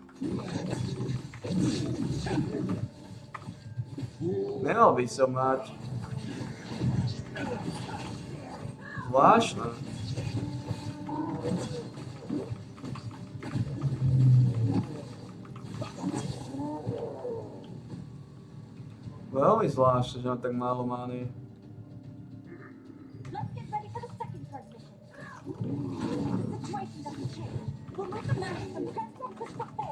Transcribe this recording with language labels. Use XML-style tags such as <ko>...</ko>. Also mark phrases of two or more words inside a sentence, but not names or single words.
<sk>Nemal by som mať. Zvláštne. Veľmi zvláštne, že mám tak málo many.</sk> <en>Let's get ready for the second transmission. The situation doesn't change. We'll move the magic from transport crystal 4.</en>